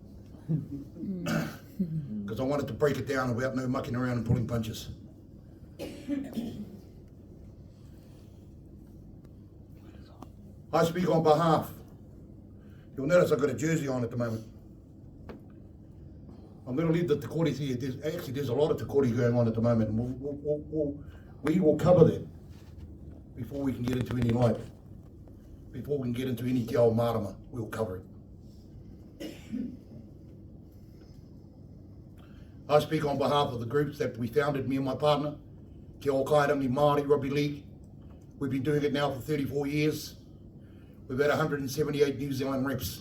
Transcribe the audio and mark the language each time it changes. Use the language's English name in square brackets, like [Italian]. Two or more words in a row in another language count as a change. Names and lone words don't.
[English] Because I wanted to break it down without no mucking around and pulling punches. I speak on behalf. You'll notice I've got a jersey on at the moment. I'm going to leave the [Māori] te kore [English] here. There's a lot of [Māori] te kore [English] going on at the moment, and we will cover that before we can get into any light. Before we can get into any [Māori] te ao marama, [English] we'll cover it. I speak on behalf of the groups that we founded, me and my partner, Te O Kairangi Māori Rugby League. We've been doing it now for 34 years. We've had 178 New Zealand reps.